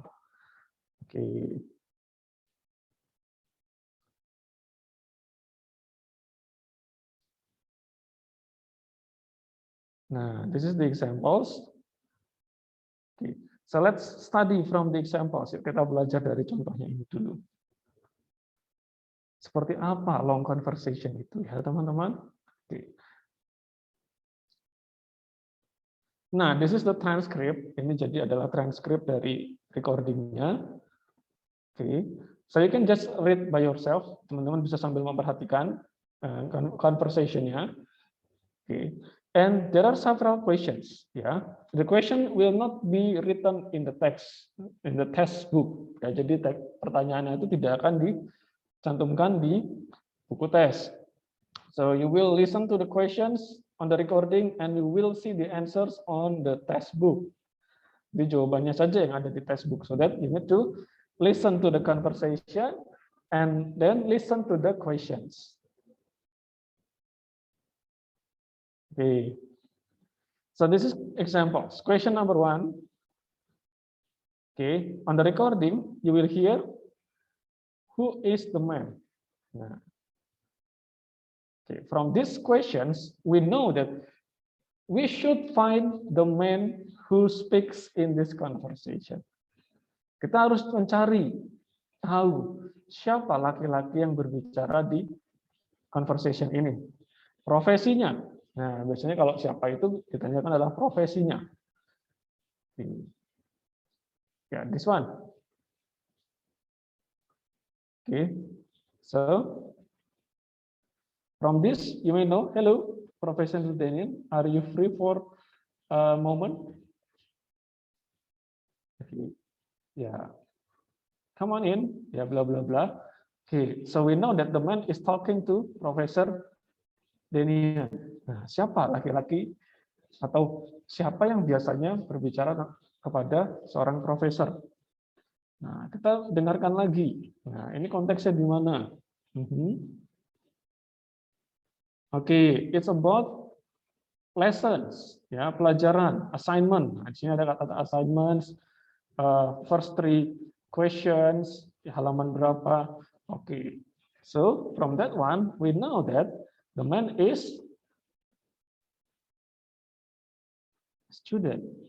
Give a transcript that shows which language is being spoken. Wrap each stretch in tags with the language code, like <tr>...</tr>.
<en>Oke. Okay. Nah, this is the examples. Okay. So let's study from the examples.</en> <id>Yuk kita belajar dari contohnya ini dulu. Seperti apa long conversation itu ya, teman-teman? Okay.</id> <en>Nah, this is the transcript.</en> <id>Ini jadi adalah transkrip dari recordingnya.</id> <en>Oke, okay. So you can just read by yourself.</en> <id>Teman-teman bisa sambil memperhatikan conversation-nya.</id> <en>Oke, okay. And there are several questions. Ya, the question will not be written in the text, in the test book.</en> <id>Ya, jadi pertanyaannya itu tidak akan dicantumkan di buku tes.</id> <en>So you will listen to the questions on the recording and you will see the answers on the textbook.</en> <id>Jadi jawabannya saja yang ada di textbook,</id> <en>so that you need to listen to the conversation and then listen to the questions. Okay. So this is examples. Question number 1. Okay, on the recording you will hear who is the man. Nah. Okay, from these questions we know that we should find the man who speaks in this conversation.</en> <id>Kita harus mencari tahu siapa laki-laki yang berbicara di conversation ini. Profesinya. Nah, biasanya kalau siapa itu ditanyakan adalah profesinya.</id> <en>Yeah, this one. Okay, so from this you may know, hello, Professor Daniel, are you free for a moment? Okay. Yeah, come on in. Yeah, blah blah blah. Okay, so we know that the man is talking to Professor Daniel.</en> <id>Nah, siapa laki-laki atau siapa yang biasanya berbicara kepada seorang profesor? Nah, kita dengarkan lagi. Nah, ini konteksnya di mana?</id> <en>Oke, it's about lessons, ya, pelajaran, assignment.</en> <id>Nah, di sini ada kata assignments, first 3 questions, halaman berapa?</id> <en>Oke, so from that one, we know that the man is student.</en>